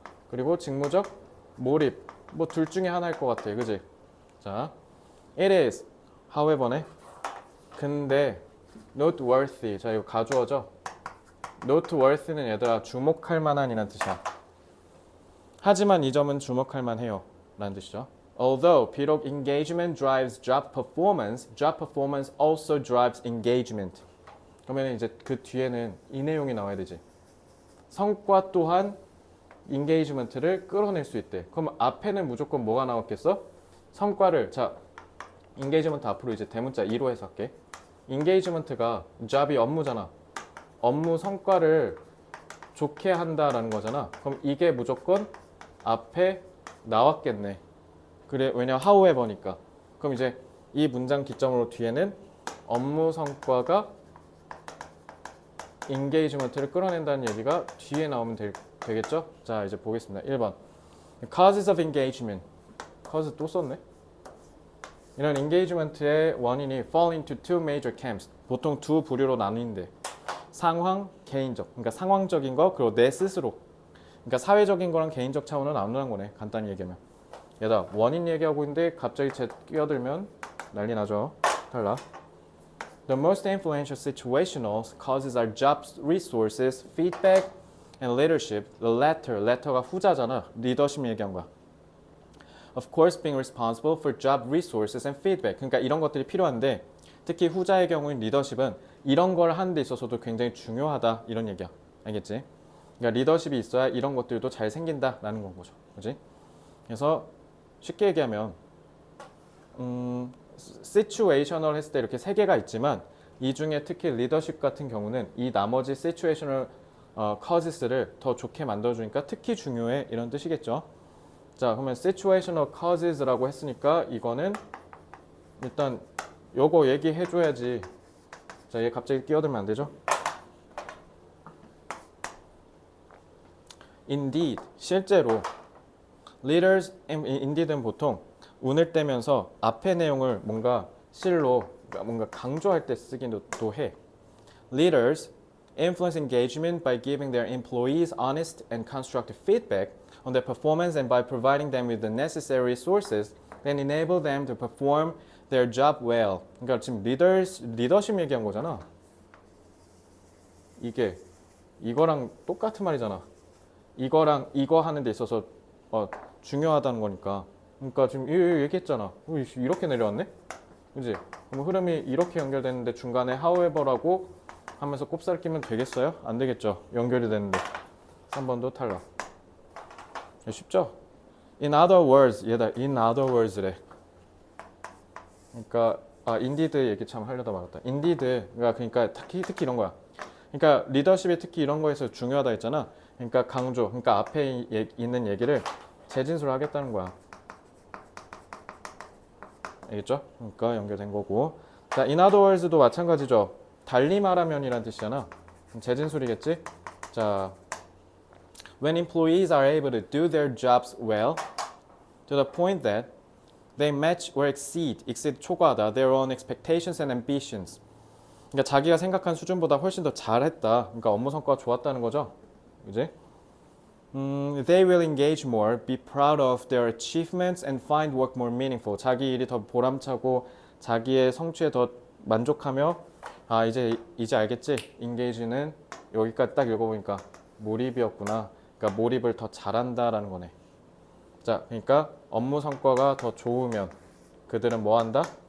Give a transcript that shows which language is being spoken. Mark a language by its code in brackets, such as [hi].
[ko] 그리고 직무적 몰입. 뭐 둘 중에 하나일 것 같아. 그지? 자, [en] it is. however [ko] 네. 근데 noteworthy. 자, 이거 가주어죠. noteworthy는 얘들아 주목할 만한 이란 뜻이야. 하지만 이 점은 주목할 만해요. 라는 뜻이죠. [en] Although 비록 engagement drives job performance also drives engagement. [ko] 그러면 이제 그 뒤에는 이 내용이 나와야 되지. 성과 또한 engagement를 끌어낼 수 있대. 그럼 앞에는 무조건 뭐가 나왔겠어? 성과를. 자, engagement 앞으로 이제 대문자 2로 해석할게. engagement가 job이 업무잖아. 업무 성과를 좋게 한다라는 거잖아. 그럼 이게 무조건 앞에 나왔겠네. 그래, 왜냐 however니까. 그럼 이제 이 문장 기점으로 뒤에는 업무 성과가 engagement를 끌어낸다는 얘기가 뒤에 나오면 되겠죠? 자, 이제 보겠습니다. 1번. [en] Causes of engagement. [ko] cause 또 썼네. 이런 engagement의 원인이 [en] fall into two major camps. [ko] 보통 두 부류로 나뉜대. 상황, 개인적. 그러니까 상황적인 거, 그리고 내 스스로. 그러니까 사회적인 거랑 개인적 차원은 나누는 거네. 간단히 얘기하면. 얘다 원인 얘기하고 있는데 갑자기 끼어들면 난리 나죠. 달라. [en] The most influential situational causes are jobs, resources, feedback, and leadership. [ko] The letter가 후자잖아. 리더십 얘기한 거야. [en] Of course, being responsible for job resources and feedback. [ko] 그러니까 이런 것들이 필요한데 특히 후자의 경우인 리더십은 이런 걸 하는 데 있어서도 굉장히 중요하다. 이런 얘기야. 알겠지? 그러니까 리더십이 있어야 이런 것들도 잘 생긴다라는 건 거죠. 그렇지? 그래서 쉽게 얘기하면 situational 했을 때 이렇게 세 개가 있지만 이 중에 특히 리더십 같은 경우는 이 나머지 situational causes를 더 좋게 만들어주니까 특히 중요해 이런 뜻이겠죠. 자, 그러면 situational causes라고 했으니까 이거는 일단 요거 얘기해줘야지. 자, 얘 갑자기 끼어들면 안 되죠. Indeed, 실제로 leaders, indeed는 보통 운을 떼면서 앞의 내용을 뭔가 실로 뭔가 강조할 때 쓰기도 해. [en] Leaders influence engagement by giving their employees honest and constructive feedback on their performance and by providing them with the necessary resources that enable them to perform their job well. [ko] 그러니까 지금 리더십 얘기한 거잖아. 이게 이거랑 똑같은 말이잖아. 이거랑 이거 하는 데 있어서 중요하다는 거니까. 그러니까 지금 얘기했잖아. 이렇게 내려왔네? 그지? 그럼 흐름이 이렇게 연결되는데 중간에 however라고 하면서 꼽살 끼면 되겠어요? 안 되겠죠? 연결이 되는데. 3번도 탈락. 쉽죠? [en] In other words, [ko] 얘다 in other words래. 그러니까 indeed 얘기 참 하려다 말았다. indeed, 그러니까 특히 이런 거야. 그러니까 리더십이 특히 이런 거에서 중요하다 했잖아. 그러니까 강조, 그러니까 앞에 있는 얘기를 재진술을 하겠다는 거야. 알겠죠? 그러니까 연결된 거고. 자, [en] in other words [ko] 도 마찬가지죠. 달리 말하면이란 뜻이잖아. 재진술이겠지? [en] 자, when employees are able to do their jobs well, to the point that they match or exceed 초과하다 their own expectations and ambitions. [ko] 그러니까 자기가 생각한 수준보다 훨씬 더 잘했다. 그러니까 업무 성과가 좋았다는 거죠. 그지? [en] They will engage more, be proud of their achievements and find work more meaningful. [ko] 자기 일이 더 보람차고 자기의 성취에 더 만족하며 이제 알겠지? engage는 여기까지 딱 읽어보니까 몰입이었구나. 그러니까 몰입을 더 잘한다라는 거네. 자, 그러니까 업무 성과가 더 좋으면 그들은 뭐 한다?